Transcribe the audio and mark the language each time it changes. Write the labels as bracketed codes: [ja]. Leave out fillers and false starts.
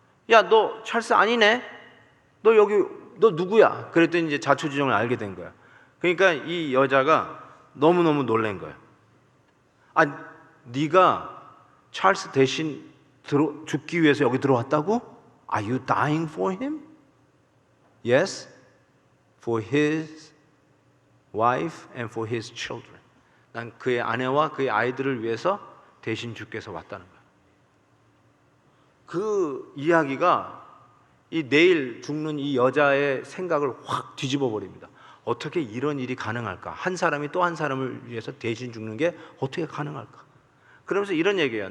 [ko] 야, 너 찰스 아니네? 너 여기 너 누구야? 그랬더니 이제 자초지종을 알게 된 거야. 그러니까 이 여자가 너무너무 놀란 거예요. 네가 찰스 대신 죽기 위해서 여기 들어왔다고? [en] Are you dying for him? Yes, for his wife and for his children. [ko] 난 그의 아내와 그의 아이들을 위해서 대신 죽기 위해서 왔다는 거야. 그 이야기가 이 내일 죽는 이 여자의 생각을 확 뒤집어 버립니다. 어떻게 이런 일이 가능할까? 한 사람이 또 한 사람을 위해서 대신 죽는 게 어떻게 가능할까? 그러면서 이런 얘기예요.